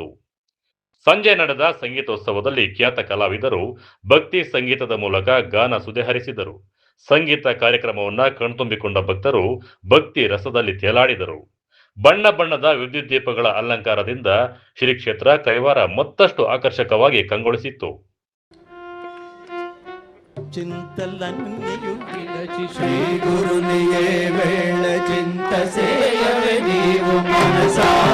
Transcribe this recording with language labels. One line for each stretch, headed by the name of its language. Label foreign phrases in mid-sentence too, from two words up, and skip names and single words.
Kannada: ಸಂಜೆ ನಡೆದ ಸಂಗೀತೋತ್ಸವದಲ್ಲಿ ಖ್ಯಾತ ಕಲಾವಿದರು ಭಕ್ತಿ ಸಂಗೀತದ ಮೂಲಕ ಗಾನ ಸುಧೆ ಹರಿಸಿದರು. ಸಂಗೀತ ಕಾರ್ಯಕ್ರಮವನ್ನ ಕಣ್ತುಂಬಿಕೊಂಡ ಭಕ್ತರು ಭಕ್ತಿ ರಸದಲ್ಲಿ ತೇಲಾಡಿದರು. ಬಣ್ಣ ಬಣ್ಣದ ವಿದ್ಯುತ್ ದೀಪಗಳ ಅಲಂಕಾರದಿಂದ ಶ್ರೀ ಕ್ಷೇತ್ರ ಕೈವಾರ ಮತ್ತಷ್ಟು ಆಕರ್ಷಕವಾಗಿ ಕಂಗೊಳಿಸಿತ್ತು.
Telugu: చింతలన్నయు విడచి శ్రీ గురునియే వేళ చింత సేయవే నీవు మనసా